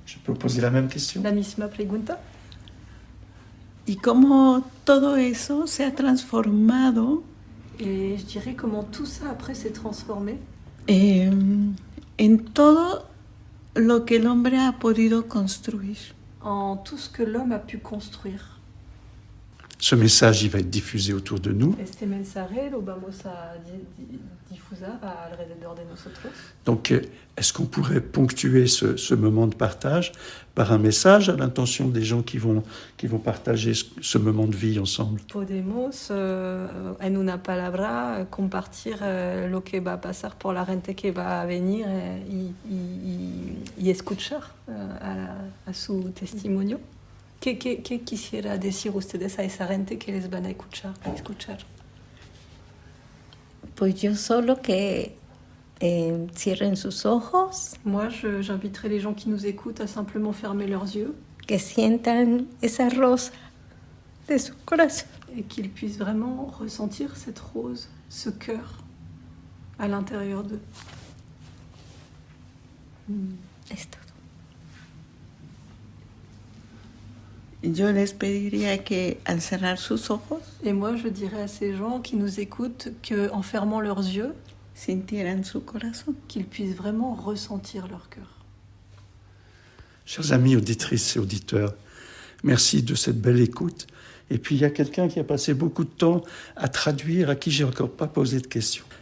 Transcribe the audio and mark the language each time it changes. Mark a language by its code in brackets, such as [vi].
[fr] Je peux poser la même question? [es] La misma pregunta. Y cómo todo eso se ha transformado [fr] Et je dirais comment tout ça après s'est transformé [es] en todo lo que el hombre ha podido construir. [fr] en tout ce que l'homme a pu construire. Ce message, il va être diffusé autour de nous. [es] Este mensaje lo vamos a difusar alrededor de nosotros. [fr] Donc, est-ce qu'on pourrait ponctuer ce moment de partage par un message à l'intention des gens qui vont partager ce moment de vie ensemble? [es] Podemos en una palabra compartir lo que va a pasar por la gente que va a venir y escuchar a su testimonio. ¿Qué quisiera decir ustedes a esa gente que les van a escuchar? Pues yo solo que cierren sus ojos, [fr] Moi, j'inviterai les gens qui nous écoutent à simplement fermer leurs yeux [es] que sientan esa rosa de su corazón. [fr] et qu'ils puissent vraiment ressentir cette rose, ce cœur à l'intérieur d'eux. [es] Es todo. Yo les pediría que al cerrar sus ojos [fr] Et moi, je dirais à ces gens qui nous écoutent qu'en fermant leurs yeux, [es] sintieran su corazón. [fr] qu'ils puissent vraiment ressentir leur cœur. Chers amis auditrices et auditeurs, merci de cette belle écoute. Et puis, il y a quelqu'un qui a passé beaucoup de temps à traduire, à qui j'ai encore pas posé de questions.